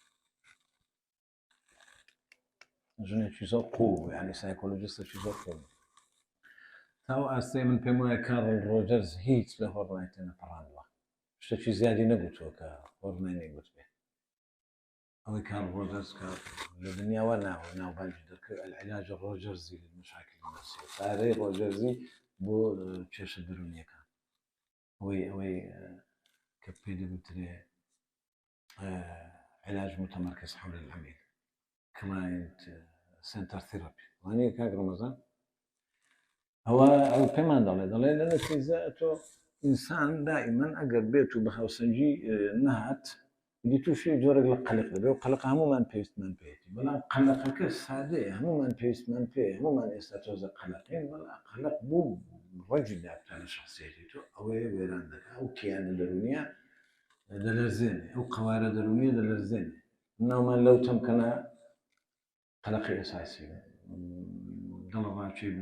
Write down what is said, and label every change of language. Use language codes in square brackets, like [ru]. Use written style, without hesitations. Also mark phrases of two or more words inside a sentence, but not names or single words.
[ckb] ژنێکی زۆر قوڵ یعنی سایکۆلۆجیستێکی زۆر قوڵ تاو ئاستەی من پێم وایە کارڵ ڕۆجەرز هیچ لە هۆڕنای تێنەپەڕاندووە شتێکی زیادی نەگوتووە کە هۆڕنای نەیگوت بێ ئەوەی کارڵ ڕۆجەرز کە لە دنیاوە ناوبانگی دەکرد [ar] العلاج ڕۆجەرزی للمشاكل النفسية [ckb] پارەی ڕۆجەرزی بۆ کێشە درونیەکان ئەوەی کە پێی دەگوترێ [ar] علاج متمركز حول العميل [en] client center therapy [ckb] واني كاك رمضان ئەو پێمان دەڵێ لە نەتیجە تۆ ئینسان دائما ئەگەر بێت و بە هاوسەنجی نهات دی تووشی جۆرەك لە قەلق دەبێ و قەلق هەمومان پێویستمان پێێتی بەڵام قەلقەکە سادەیە هەمومان پێویستمان پێ هەمومان ئێستا تۆزە قەلقین بەڵام قەلق بوو ڕەنجی دابتە لە شخصیەتی تۆ ئەوەیە وێران دەکات ئەو کیانە دەرونیە دەلەرزێنێ ئەو قەوارە دەرونیە دەلەرزێنێ ناومان لەو تەمکەنە قەلقی ئەساسی دڵەڕاوچەی